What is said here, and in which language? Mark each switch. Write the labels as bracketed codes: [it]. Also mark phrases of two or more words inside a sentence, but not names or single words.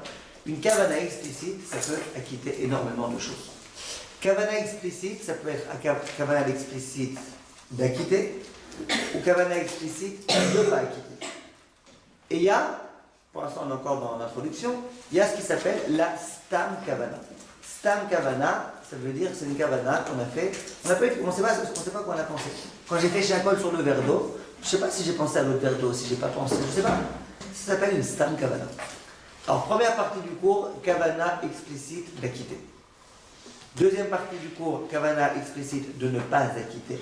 [fr] Une kavana explicite, ça peut acquitter énormément de choses. Kavana explicite, ça peut être kavana explicite d'acquitter, ou kavana explicite de ne pas acquitter. Et il y a, pour l'instant on est encore dans l'introduction, il y a ce qui s'appelle la [he] סתם כוונה. סתם כוונה, [fr] ça veut dire que c'est une kavana qu'on a fait. On ne sait pas quoi on a pensé. Quand j'ai fait chez Akol sur le verre d'eau, je ne sais pas si j'ai pensé à l'autre verre d'eau, si j'ai pas pensé, je ne sais pas. Ça s'appelle une [he] סתם כוונה. [fr] Alors, première partie du cours, kavana explicite d'acquitter. Deuxième partie du cours, kavana explicite de ne pas acquitter.